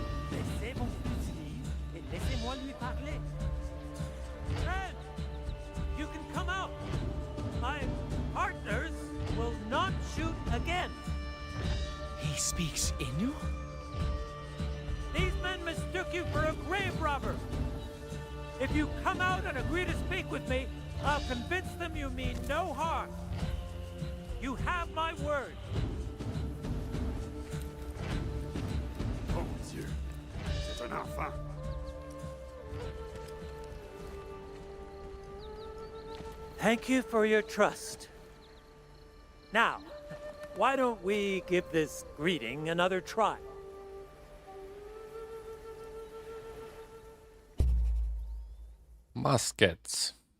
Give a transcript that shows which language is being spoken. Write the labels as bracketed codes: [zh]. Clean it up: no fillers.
[fr] Laissez mon fusil et laissez-moi lui parler. [en] Jeanne, you can come out. My partners will not shoot again. He speaks Innu? These men mistook you for a grave robber. If you come out and agree to speak with me, I'll convince them you mean no harm. You have my word. [fr] Oh mon Dieu, c'est un enfant. [en] Thank you for your trust. Now, why don't we give this greeting another try? Muskets.